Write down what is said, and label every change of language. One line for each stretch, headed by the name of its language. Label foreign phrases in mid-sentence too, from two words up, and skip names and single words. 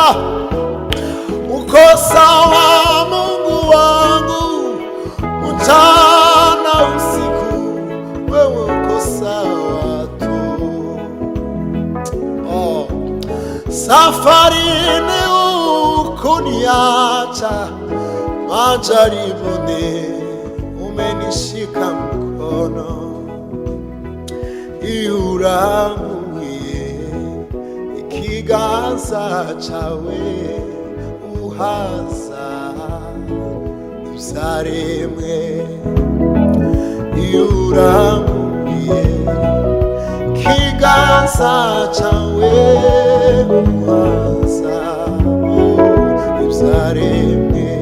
Swahili: Uko sawa Mungu wangu, mchana usiku wewe uko sawa tu. Safarini hukuniacha, majaribuni umenishika mkono.
Rundi: Iyo urambuye ikiganza cawe uhaza ivyaremwe. Iyo urambuye ikiganza cawe uhaza ivyaremwe.